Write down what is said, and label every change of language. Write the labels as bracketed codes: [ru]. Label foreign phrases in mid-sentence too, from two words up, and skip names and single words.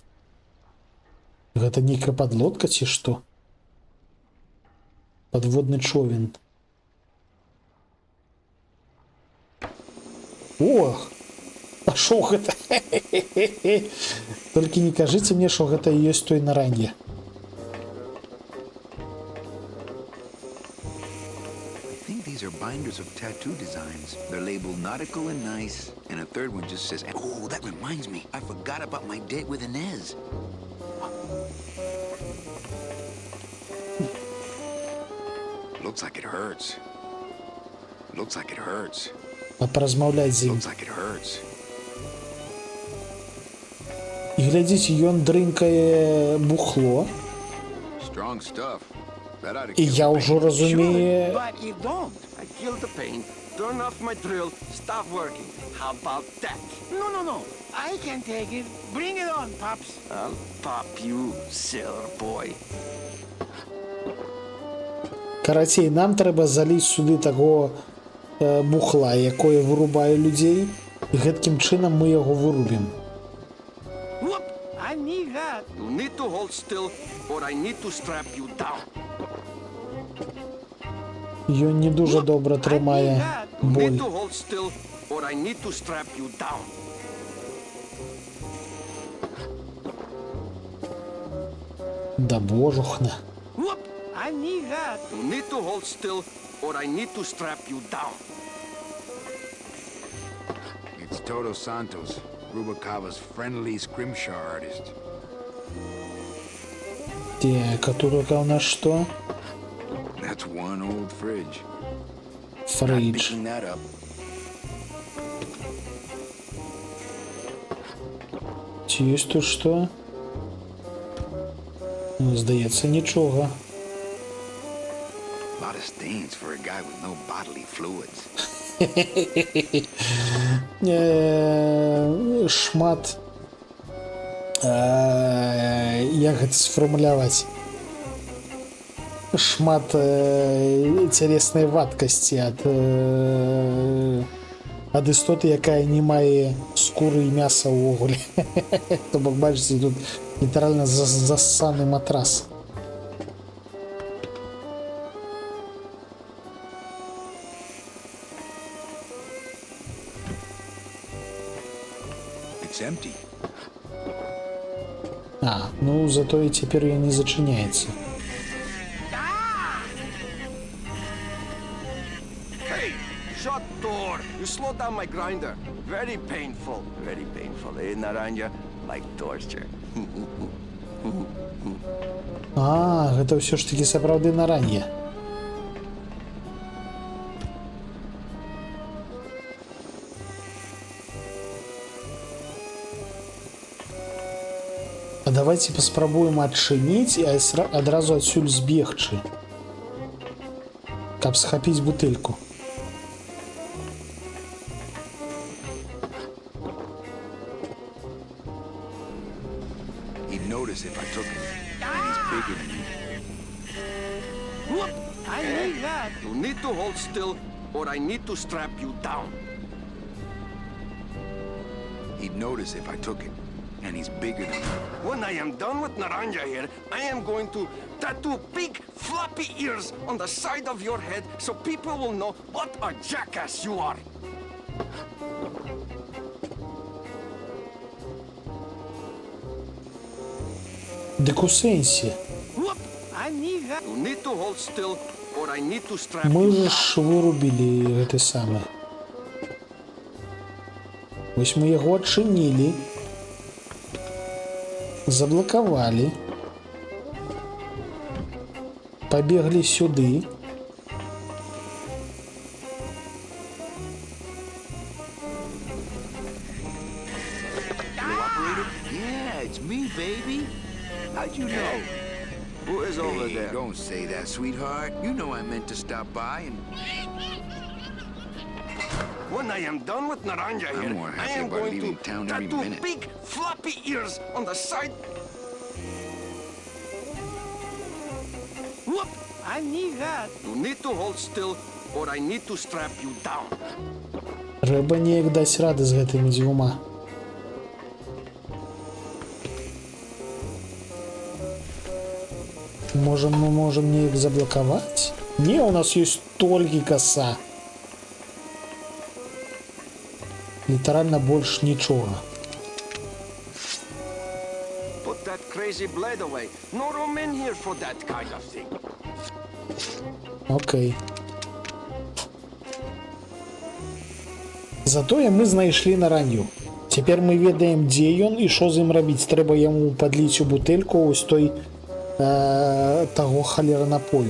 [be] Гэта нейкая подлодка ці што? Подводны човен. Ох! А шо гэта? Толькі не кажыце мне, што гэта і ёсць той на ранге. [en] These are binders of tattoo designs. They're labeled nautical and nice, and a third one just says, oh, that reminds me. I forgot about my date with Inez. Looks like it hurts. Looks like it hurts. [be] А паразмаўляць з ім. [en] Looks like it hurts. [be] І глядзіце, ён дрынкае бухло. [en] Strong stuff. [be] І я ўжо разумею. [en] But you don't. I killed the pain, turn off my drill, stop working. How about that? No. I can take it. Bring it on, Pops. I'll pop you, sailor boy. [be] Карацей, нам трэба залізь сюды таго бухла, якое вырубае людзей, і гэткім чынам мы яго вырубім. [en] Whoop! I need that. You need to hold still, or I need to strap you down. [be] Ён не дуже добра трымае боль. [en] You need to hold still, or I need to strap you down. [be] Да божухна. [en] Whoop! I need that. You need to hold still, or I need to strap you down. It's Toto Santos, Rubalcava's friendly scrimshaw artist. [be] Так, а тут у нас что? [en] That's one old fridge. [be] Фридж. [en] Not picking that up. [be] Ці ёсць тут што? Здаецца, нічога. [en] A lot of stains for a guy with no bodily fluids. [be] Шмат як гэта сфармуляваць, шмат цялеснай вадкасці ад істоты, якая не мае скуры і мяса ўвогуле. То бок, бачыце, тут літаральна зассаны матрас. [en] It's empty. [be] А, ну зато і цяпер ён не зачыняецца. [en] Hey, shut door. You slow down my grinder. Very painful. Very painful, eh, Naranja? Like torture. [be] А, гэта ўсё ж такі сапраўды наранне. А давайте паспрабуем адчыніць і адразу адсюль збегчы, каб схапіць бутэльку. [en] He'd notice if I took it. And he's bigger than you. Whoop! I need that. You need to hold still, or I need to strap you down. He'd notice if I took it. And he's bigger than you. When I am done with Naranja here, I am going to tattoo big floppy ears on the side of your head so people will know what a jackass you are. [be] Дык у сэнсе. [en] Whoop! I need that. You need to hold still, or I need to strap [be] Мы [en] you down. [be] ж вырубілі гэты самы. Вось мы яго адчынілі. Заблокавалі. Пабеглі сюды. [en] Yeah, it's me, baby. How'd you know? Who is over there? Don't say that, sweetheart. You know I meant to stop by and... When I am done with Naranja I'm here, more I happy am about going leaving to town every tattoo minute. big floppy ears on the side. Whoop! I need that. You need to hold still, or I need to strap you down. [be] Трэба неяк даць рады з гэтымі дзвюма. Можем мы можем неяк заблокаваць? Не, у нас ёсць толькі коса. Літаральна больш нічога. [en] Put that crazy blade away. No room in here for that kind of thing. [be] Окей. Затое мы знайшлі наранню. Цяпер мы ведаем, дзе ён і што з ім рабіць. Трэба яму падліць у бутэльку ось той таго халера напою.